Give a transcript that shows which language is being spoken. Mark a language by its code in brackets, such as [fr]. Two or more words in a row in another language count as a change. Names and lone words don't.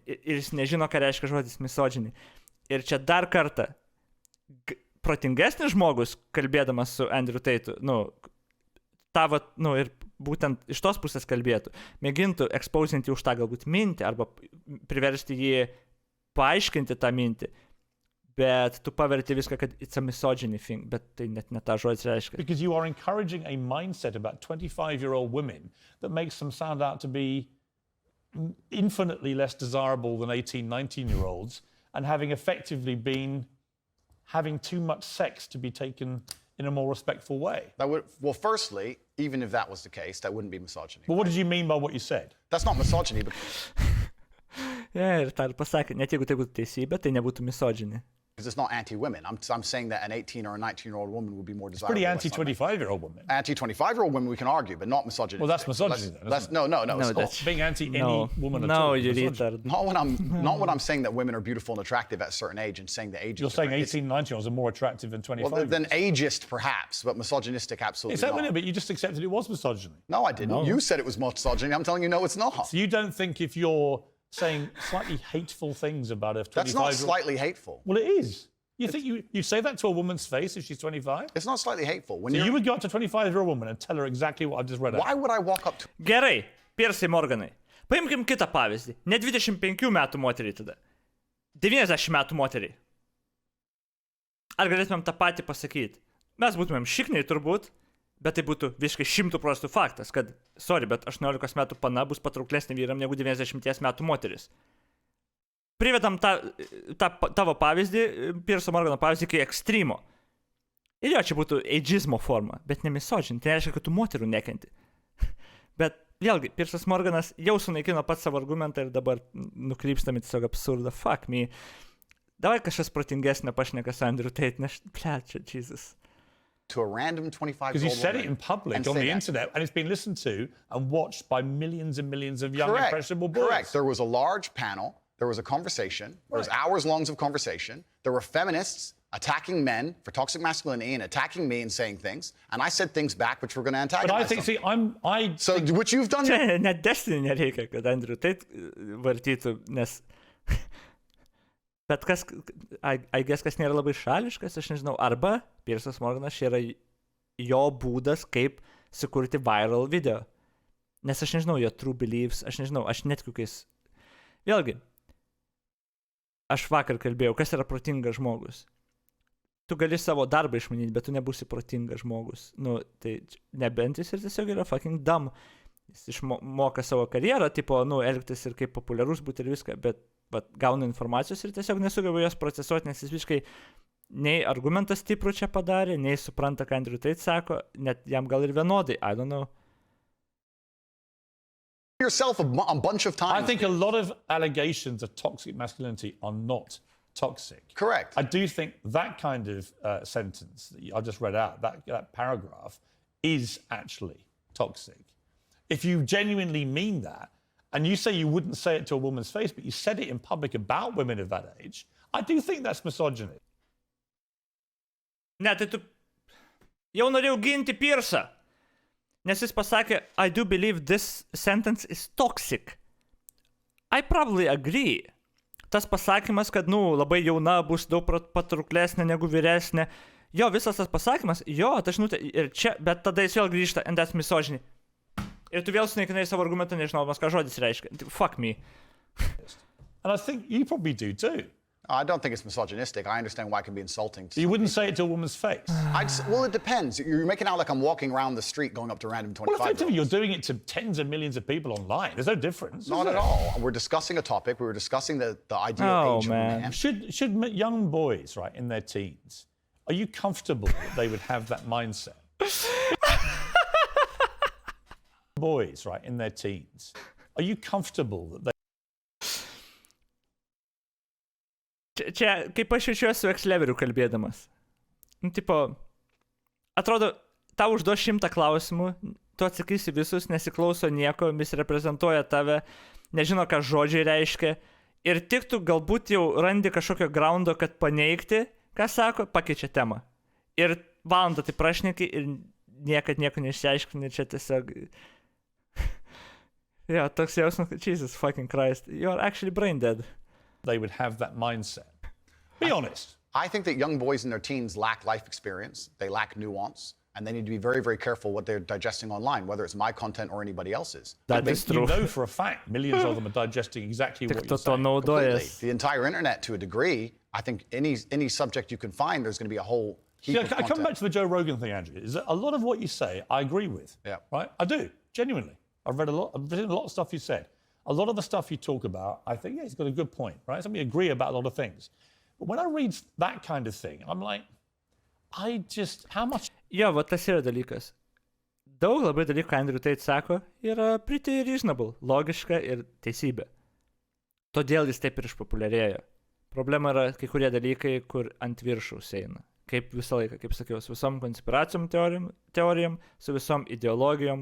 [lt] Ir jis nežino, ką reiškia žodis misogyny. Ir čia dar kartą, protingesnis žmogus, kalbėdamas su Andrew Tate, ir būtent iš tos pusės kalbėtų, mėgintų exposinti už tą galbūt mintį, arba priversti jį paaiškinti tą mintį. Bet tu paverti viską, kad [en] it's a misogyny thing, [lt] bet tai net ne tą žodį reiškia. [en] Because you are encouraging a mindset about 25-year-old women that makes them sound out to be infinitely less desirable than 18, 19-year-olds and having effectively been having too much sex to be taken in a more respectful way. Well, firstly, even if that was the case, that wouldn't be misogyny. Well, what did you mean by what you said? That's not misogyny. [lt] Ir tą ir pasakė, net jeigu tai būtų teisybė, tai nebūtų misogyny. [en] Because it's not anti-women. I'm saying that an 18 or a 19-year-old woman would be more desirable. Pretty anti-25-year-old women. Anti-25-year-old women we can argue, but not misogyny. Well, that's misogyny then, isn't it? No. That's being anti any woman at all. No, you retard. Not when I'm saying that women are beautiful and attractive at a certain age and saying the age. You're saying 18, 19-year-olds are more attractive than 25. Well, than ageist perhaps, but misogynistic absolutely Is that not. But you just accepted it was misogyny. No, I didn't. No. You said it was misogyny. I'm telling you, no, it's not. So you don't think if you're saying slightly hateful things about a 25-year-old... That's not slightly hateful. Well, it is. You think you say that to a woman's face if she's 25? It's not slightly hateful. So you would go up to a 25-year-old woman and tell her exactly what I've just read out. Why would I walk up to... [lt] Gerai, Piersai Morganai. Paimkim kitą pavyzdį. Ne 25 metų moteriai tada. 90 metų moteriai. Ar galėtumėm tą patį pasakyti? Mes būtumėm šikniai turbūt, bet tai būtų visiškai 100% faktas, kad, bet 18 metų pana bus patrauklesnė vyram negu 90 metų moteris. Privedam tavo pavyzdį, Pierso Morgano pavyzdį, kai ekstremo. Ir jo, čia būtų ageizmo forma, bet ne misogyny. Tai reiškia, kad tu moterų nekenti. Bet vėlgi, Piersas Morganas jau sunaikino pats savo argumentą ir dabar nukrypstami tiesiog absurdą. [en] Fuck me. [lt] Davai kažkas protingesnė pašneka su Andrew Tate, nes, čia, [en] Jesus. To a random 25-year-old woman. Because you said it in public on the internet, and it's been listened to and watched by millions and millions of young, impressionable boys. Correct. There was a large panel. There was a conversation. There was hours long of conversation. There were feminists attacking men for toxic masculinity and attacking me and saying things, and I said things back which were going to antagonize But I think, them. see, Which you've done. [lt] Čia net Destiny nereikia, kad Andrew Tate vartytų, nes... Bet kas, [en] I guess, [lt] kas nėra labai šališkas, aš nežinau, arba Piersas Morganas čia yra jo būdas, kaip sukurti [en] viral video. [lt] Nes aš nežinau jo [en] true beliefs, [lt] aš nežinau, aš netikiu, kai jis... Vėlgi, aš vakar kalbėjau, kas yra protingas žmogus. Tu gali savo darbą išmanyti, bet tu nebūsi protingas žmogus. Nu, tai nebent jis ir tiesiog yra [en] fucking dumb. [lt] Jis išmoka savo karjerą, tipo, nu, elgtis ir kaip populiarus būti ir viską, bet gauna informacijos ir tiesiog nesugeba jos procesuoti, nes jis visiškai nei argumentas stiprų čia padarė, nei supranta, ką Andrew Tate sako, net jam gal ir vienodai, [en] I don't know. Yourself a bunch of times. I think a lot of allegations of toxic masculinity are not toxic. Correct. I do think that kind of sentence that I just read out, that paragraph, is actually toxic. If you genuinely mean that, and you say you wouldn't say it to a woman's face, but you said it in public about women of that age, I do think that's misogyny. [lt] Ne, tai tu jau norėjau ginti Piersą, nes jis pasakė, [en] I do believe this sentence is toxic. I probably agree. [lt] Tas pasakymas, kad, nu, labai jauna bus daug patrauklesnė negu vyresnė. Jo, visas tas pasakymas, jo, ta žinutė ir čia, bet tada jis vėl grįžta, [en] and that's misogyny. [lt] Ir tu vėl sunaikinai savo argumentą, nežinodamas, ką žodis reiškia. [en] Fuck me. And I think you probably do too. I don't think it's misogynistic. I understand why it can be insulting. You wouldn't say it to a woman's face. Well, it depends. You're making out like I'm walking around the street going up to random 25-year-olds. Well, effectively, you're doing it to tens of millions of people online. There's no difference. Not at all. We're discussing a topic. We were discussing the ideal age of a man. Should young boys, right, in their teens, are you comfortable that they would have that mindset? Boys, right, in their teens, are you comfortable that they... [lt] Čia, kaip aš jaučiuosi su ex-leveriu kalbėdamas. Nu, tipo, atrodo, tau užduos 100 klausimų, tu atsakysi visus, nesiklauso nieko, misreprezentuoja tave, nežino, ką žodžiai reiškia, ir tik tu galbūt jau randi kažkokio groundo, kad paneigti, ką sako, pakeičia temą. Ir valandą tai prašneki ir niekad nieko neišsiaiškini, čia tiesiog... Yeah, toks jausmas, [en] Jesus fucking Christ, you're actually brain dead. They would have that mindset. Be honest. I think that young boys in their teens lack life experience, they lack nuance, and they need to be very, very careful what they're digesting online, whether it's my content or anybody else's. That is true. You know for a fact, millions of them are digesting exactly what you're saying. Completely. The entire internet, to a degree, I think any subject you can find, there's going to be a whole heap of content. I come back to the Joe Rogan thing, Andrew, is that a lot of what you say, I agree with. Yeah. Right? I do, genuinely. I've written a lot of stuff you said. A lot of the stuff you talk about, I think, yeah, he's got a good point, right? So we agree about a lot of things. But when I read that kind of thing, I'm like, how much... [lt] Jo, va tas yra dalykas. Daug labai dalykų, Andrew Tate sako, yra [en] pretty reasonable, [lt] logiška ir teisybė. Todėl jis taip ir išpopuliarėjo. Problema yra kai kurie dalykai, kur ant viršaus eina. Kaip visą laiką, kaip sakiau, su visom konspiracijom teorijom, su visom ideologijom.